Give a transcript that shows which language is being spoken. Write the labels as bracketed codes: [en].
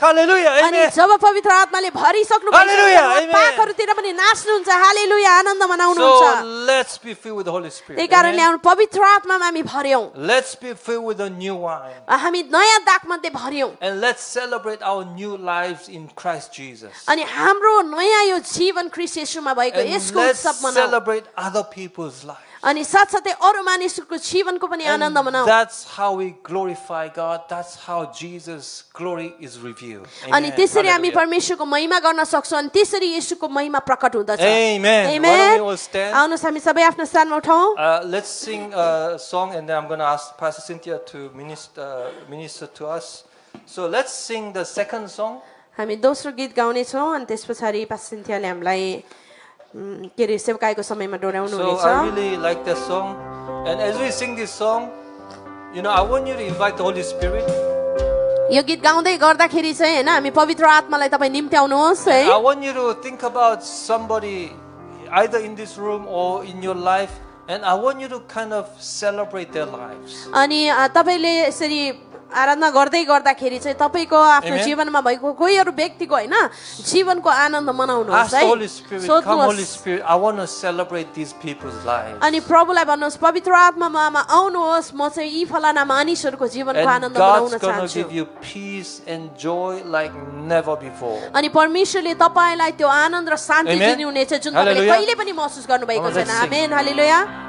[en] Hallelujah. [ne] अनि [en] Amen. [ne] जब पवित्र आत्माले भरिसक्नु [en] Hallelujah, amen. [ne] पाकहरूतिर पनि नाच्नुहुन्छ हालेलुया आनन्द [en] So [ne] मनाउनुहुन्छ [en] let's be filled with the Holy Spirit. [ne] त्यही कारणले [en] Amen. [ne] हाम्रो पवित्र आत्मामा हामी भर्यौं [en] Let's be filled with the new wine. [ne] हामी नयाँ दागमध्ये भर्यौं [en] And let's celebrate our new lives in Christ Jesus. [ne] अनि हाम्रो नयाँ यो जीवन ख्रीष्ट येशूमा भएको [en] And [ne] यसको [en] let's [ne] उत्सव मनाऊ [en] celebrate other people's lives. [ne] अनि साथसाथै अरू मानिसहरूको जीवनको पनि [en] And [ne] Anand मनाऊ [en] that's how we glorify God. That's how Jesus' glory is revealed. [ne] अनि [en] Amen. [ne] त्यसरी हामी [en] Hallelujah. [ne] परमेश्वरको महिमा गर्न सक्छौँ अनि त्यसरी येशूको महिमा प्रकट हुँदछ [en] Amen. Why don't we all stand? [ne] आउनुहोस् हामी सबै आफ्नो स्थानमा उठाउँ [en] Let's sing a song, and then I'm going to ask Pastor Cynthia to minister to us. So let's sing the second song. [ne] हामी दोस्रो गीत गाउनेछौँ अनि त्यस पछाडि पास्टर सिन्थियाले हामीलाई के अरे सेवकाईको समयमा डोर्याउनु [en] So [ne] हुनेछ [en] I really like that song. And as we sing this song, I want you to invite the Holy Spirit. [ne] यो गीत गाउँदै गर्दाखेरि चाहिँ हैन हामी पवित्र आत्मालाई तपाईँ निम्त्याउनुहोस् है [en] I want you to think about somebody either in this room or in your life, and I want you to kind of celebrate their lives. [ne] अनि तपाईँले यसरी आराधना गर्दै गर्दाखेरि चाहिँ तपाईँको आफ्नो [en] Amen. [ne] जीवनमा भएको कोही अरू व्यक्तिको हैन जीवनको आनन्द मनाउनुहोस् [en] Ask the [ne] है [en] Holy Spirit, come Holy [ne] सोध्नुहोस् [en] Spirit, I want to celebrate these people's lives. [ne] अनि प्रभुलाई भन्नुहोस् पवित्र आत्मामा आउनुहोस् म चाहिँ यी फलाना मानिसहरूको जीवनको [en] And [ne] Anand [en] God's going to [ne] चाहन्छु [en] give you peace and joy like never before. [ne] अनि परमेश्वरले तपाईलाई त्यो आनन्द र शान्ति [en] Amen. [ne] दिनुहुनेछ जुन तपाईले [en] Hallelujah. [ne] कहिले पनि महसुस गर्नुभएको [en] Come on, [ne] छैन [en] let's sing. [ne] Amen hallelujah